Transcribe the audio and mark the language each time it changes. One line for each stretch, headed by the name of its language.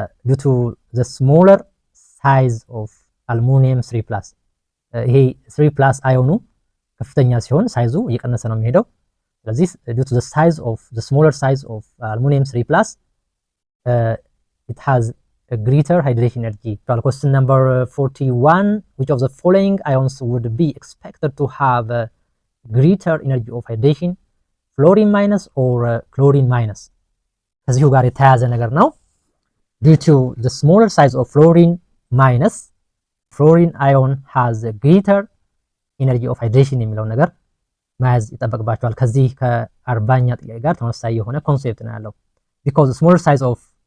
English: due to the smaller size of aluminum 3+
Amharic: ይሄ 3+ አዮኑ ከፍተኛ ሲሆን ሳይዙ እየቀነሰ ነው የሚሄደው ስለዚህ
English: due to the smaller size of aluminum 3+ it has greater hydration energy. Question number 41, which of the following ions would be expected to have a greater energy of hydration? Fluorine minus or chlorine minus?
Amharic: ከዚሁ ጋር የተያያዘ ነገር ነው።
English: Due to the smaller size of fluorine minus, fluorine ion has a greater energy of hydration
Amharic: የሚለው ነገር መያዝ ይጠበቅባቸዋል። ከዚህ ከ40ኛ ጥያቄ ጋር ተመሳሳይ የሆነ ኮንሴፕት ነው ያለው።
English: because the smaller size of